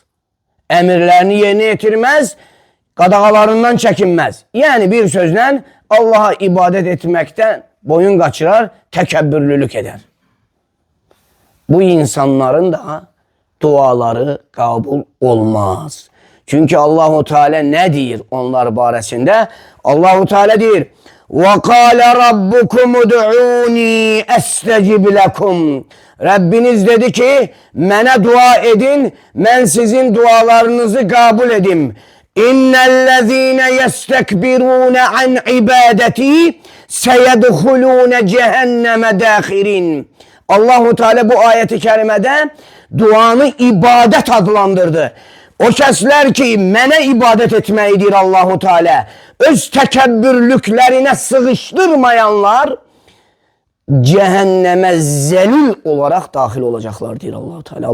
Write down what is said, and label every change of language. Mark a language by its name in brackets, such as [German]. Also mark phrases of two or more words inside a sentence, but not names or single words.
[Turkish] Emirlerini yerine getirmez, qadağalarından çekinmez. Yani [Azerbaijani] bir sözlə [Turkish] Allah'a ibadet etmekten boyun kaçırar, təkəbbürlülük eder. Bu insanların da duaları kabul olmaz. [Azerbaijani] Çünkü Allahu Teala ne deyir onlar barəsində? Allahu Teala deyir: [Arabic] وَقَالَ رَبُّكُمُ دُعُونِي أَسْتَجِبْ لَكُمْ. Rabbiniz dedi ki, mənə dua edin, mən sizin dualarınızı kabul edim. إن الذين يستكبرون عن عبادتي سيدخلون جهنم داخرين. [Turkish] Allahu Teala bu ayeti kerimede duanı ibadet adlandırdı. [Azerbaijani] O kəslər ki, mənə ibadet etməyidir Allahu Teala, öz təkəbbürlüklərinə sığışdırmayanlar cehenneme [Turkish] zelil olarak dahil olacaklar diyor [Azerbaijani] Allahu Teala.